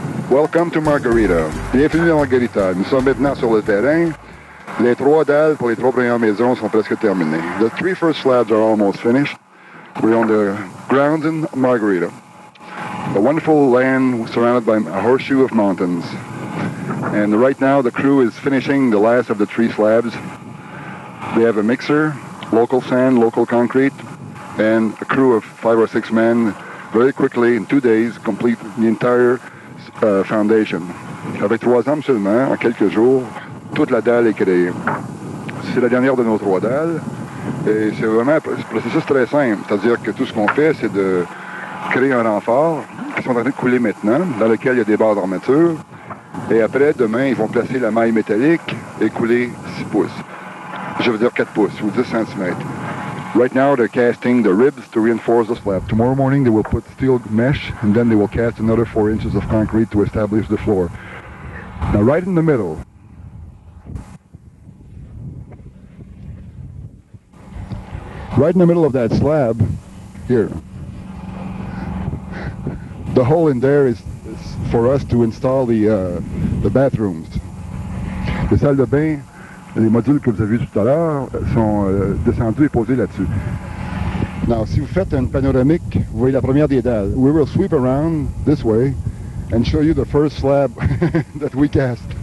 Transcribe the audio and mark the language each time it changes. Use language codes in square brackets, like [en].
[en] Welcome to Margarita. [fr] Bienvenue à Margarita. Nous sommes maintenant sur le terrain. Les 3 dalles pour les 3 premières maisons sont presque terminées. [en] The 3 first slabs are almost finished. We're on the grounds in Margarita. A wonderful land surrounded by a horseshoe of mountains. And right now the crew is finishing the last of the 3 slabs. They have a mixer, local sand, local concrete, and a crew of 5 or 6 men very quickly in 2 days complete the entire foundation. [fr] Avec 3 hommes seulement, en quelques jours, toute la dalle est créée. C'est la dernière de nos 3 dalles. Et c'est vraiment un processus très simple. C'est-à-dire que tout ce qu'on fait, c'est de créer un renfort qui sont en train de couler maintenant, dans lequel il y a des barres d'armature. Et après, demain, ils vont placer la maille métallique et couler 6 pouces. Je veux dire 4 pouces ou 10 cm. [en] Right now, they're casting the ribs to reinforce the slab. Tomorrow morning, they will put steel mesh, and then they will cast another 4 inches of concrete to establish the floor. Now, right in the middle, of that slab, here, the hole in there is for us to install the bathrooms. [fr] Les salles de bain, les modules que vous avez vus tout à l'heure sont descendus et posés là-dessus. Now, si vous faites une panoramique, vous voyez la première des dalles. [en] We will sweep around this way and show you the first slab that we cast.